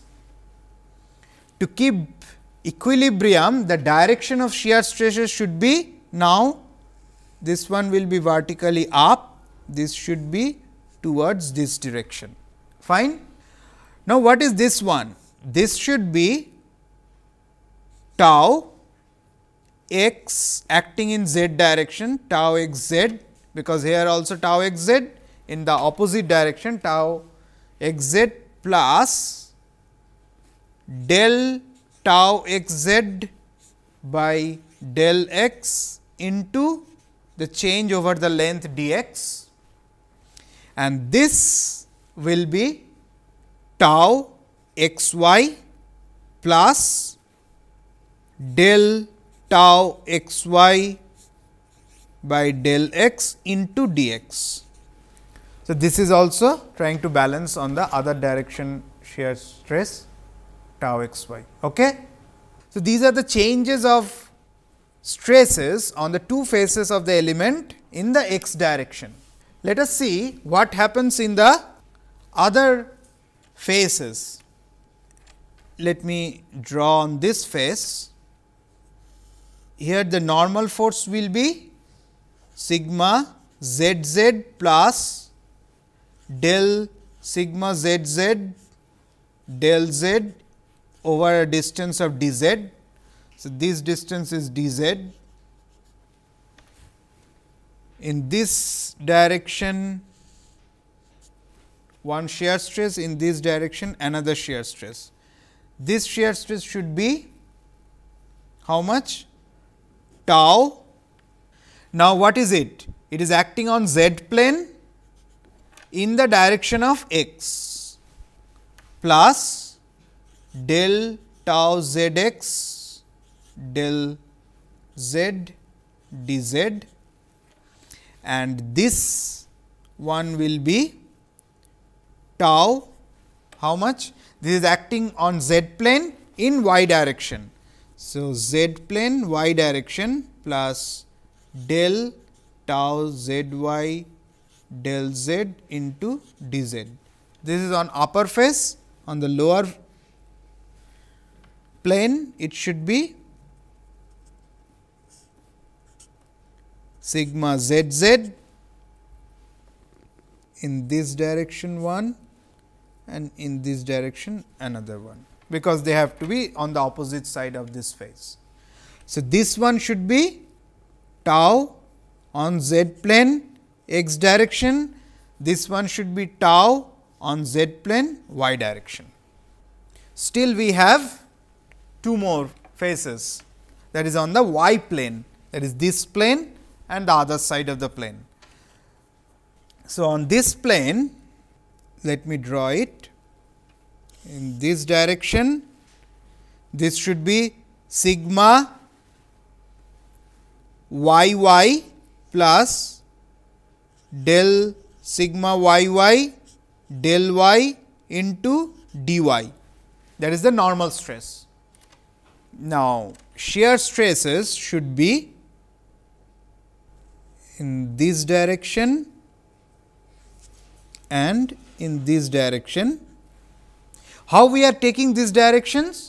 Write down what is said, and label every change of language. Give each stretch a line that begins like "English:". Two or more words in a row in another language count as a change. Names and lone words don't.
English: To keep equilibrium, the direction of shear stresses should be, now this one will be vertically up, this should be towards this direction. Fine. Now, what is this one? This should be tau x acting in z direction, tau x z, because here also tau x z, in the opposite direction tau x z plus del tau x z by del x into the change over the length dx, and this will be tau x y plus del tau x y by del x into dx. So, this is also trying to balance on the other direction shear stress tau x y. Okay? So, these are the changes of stresses on the two faces of the element in the x direction. Let us see what happens in the other faces. Let me draw on this face. Here the normal force will be sigma z z plus del sigma z z del z over a distance of d z. So, this distance is d z. In this direction one shear stress, in this direction another shear stress. This shear stress should be how much? Tau. Now, what is it? It is acting on z plane in the direction of x plus del tau z x del z d z, and this one will be tau how much? This is acting on z plane in y direction. So, z plane y direction plus del tau z y del z into d z. This is on upper face. On the lower plane it should be sigma z z in this direction one and in this direction another one, because they have to be on the opposite side of this face. So, this one should be tau on z plane x direction, this one should be tau on z plane y direction. Still we have two more faces, that is on the y plane, that is this plane and the other side of the plane. So, on this plane, let me draw it in this direction. This should be sigma y y plus del sigma y y del y into d y, that is the normal stress. Now, shear stresses should be in this direction and in this direction. How we are taking these directions?